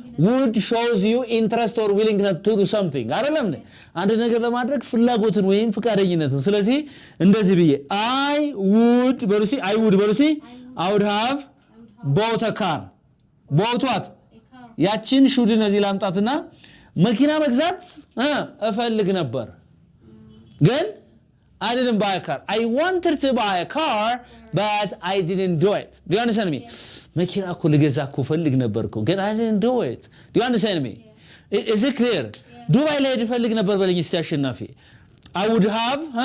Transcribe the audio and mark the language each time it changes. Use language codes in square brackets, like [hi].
[en] Would shows you interest or willingness to do something. [am] አይደለም እንዴ? አንድ ነገር ለማድረግ ፍላጎትን ወይም ፍቃደኝነትን። ስለዚህ እንደዚህ ብዬ I would በሉሲ [en] I would have bought a car. Bought what? [am] ያቺን should እዚህ ላምጣትና መኪና መግዛት እፈልግ ነበር ግን [en] I didn't buy a car. I wanted to buy a car, but I didn't do it. Do you understand me? [am] መኪና እኮ ልገዛ እኮ ፈልግ ነበር እኮ ግን [en] I didn't do it. Do you understand me? Is it clear? [am] ዱባይ ላይ ፈልግ ነበር በለኝ እስቲ አሸናፊ። [en] I would have